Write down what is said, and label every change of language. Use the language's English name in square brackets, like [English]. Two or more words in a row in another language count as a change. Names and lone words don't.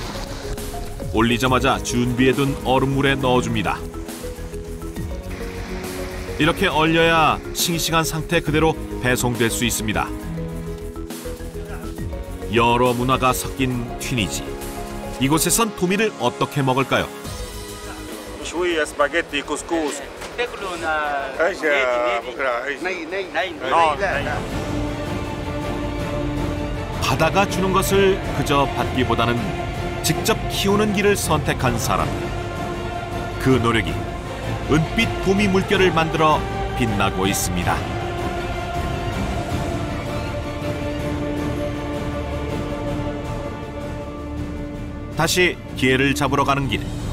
[Korean] 올리자마자 준비해둔 얼음물에 넣어줍니다. 이렇게 얼려야 싱싱한 상태 그대로 배송될 수 있습니다. 여러 문화가 섞인 튀니지. 이곳에선 도미를 어떻게 먹을까요? [Arabic] شوية سباجيتي كسكس تاكلوا ايش يا بكره ايش [Korean] 바다가 주는 것을 그저 받기보다는 직접 키우는 길을 선택한 사람. 그 노력이 은빛 도미 물결을 만들어 빛나고 있습니다. 다시 게를 잡으러 가는 길.